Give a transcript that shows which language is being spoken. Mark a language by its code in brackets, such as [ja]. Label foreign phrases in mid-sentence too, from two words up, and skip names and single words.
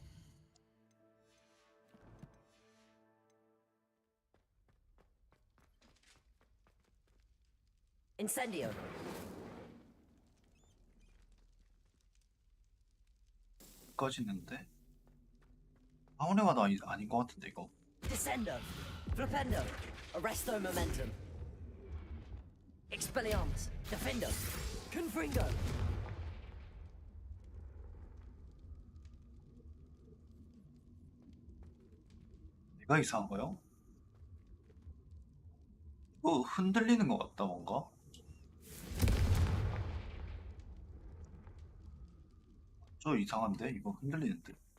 [la] Incendio. [ko] 꺼지는데? 아무리 봐도 아닌 것 같은데 이거. [la] Descendo. Flipendo. Arresto momentum. Expelliarmus. Defendo. Confringo. [ko] 내가 이상한 거요? 흔들리는 것 같다 뭔가. 저 이상한데 이거 흔들리는데.